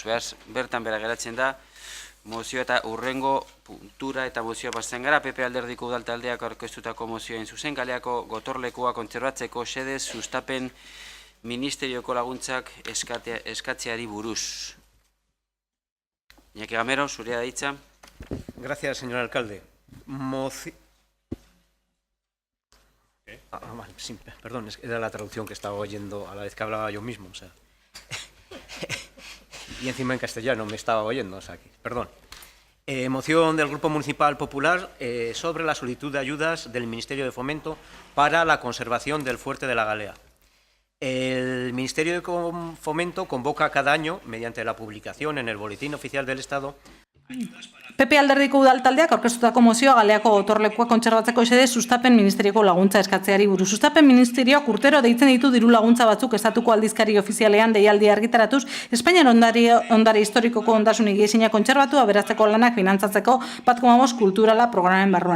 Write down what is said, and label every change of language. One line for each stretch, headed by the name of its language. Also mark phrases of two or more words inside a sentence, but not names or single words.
Basque: Beraz, bertan bera geratzen da, mozioa eta urrengo puntura eta mozioa bazten gara, PP Alderdiko udaltaldeak aurkeztutako mozioen zuzen, Galeako gotorlekua kontserbatzeko xedez sustapen ministerioko laguntzak eskatzeari buruz. Iñaki Gamero, zurea da hitza.
Spanish: Gracias, señor alcalde. Vale, sí, perdón, era la traducción que estaba oyendo a la vez que hablaba yo mismo, o sea. Y encima en castellano me estaba oyendo, o sea, que, perdón. Moción del Grupo Municipal Popular sobre la solicitud de ayudas del Ministerio de Fomento para la conservación del Fuerte de la Galea. El Ministerio de Fomento convoca cada año, mediante la publicación en el Boletín Oficial del Estado,
Basque: PP alderdiko udaltaldeak aurkeztutako mozioa Galeako gotorlekua kontserbatzeko xede sustapen ministerioko laguntza eskatzeari buruz. Sustapen ministerioak urtero deitzen ditu diru laguntza batzuk estatuko aldizkari ofizialean deialdi argitaratuz, Espainiar ondare historikoko ondasun higiezina kontserbatu aberazteko lanak finantzatzeko 1,5 kulturala programen barruan.